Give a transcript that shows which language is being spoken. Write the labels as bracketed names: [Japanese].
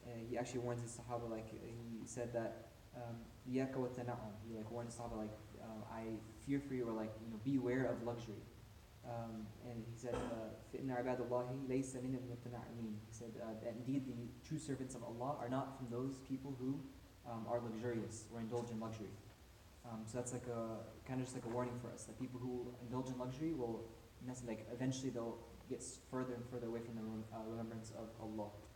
[English] He actually warns his Sahaba, like he said that [Arabic] إِيَّاكَ وَالتَّنَعُمْ. [English] He like warned his Sahaba, like I fear for you, or like beware of luxury. And he said, [Arabic] فَإِنَّ عِبَادَ اللَّهِ لَيْسَ مِنَ الْمُتَّنَعِمِينَ. [English] He said that indeed the true servants of Allah are not from those people who are luxurious or indulge in luxury. So that's like a kind of just like a warning for us that people who indulge in luxury will eventually they'll get further and further away from the remembrance of Allah.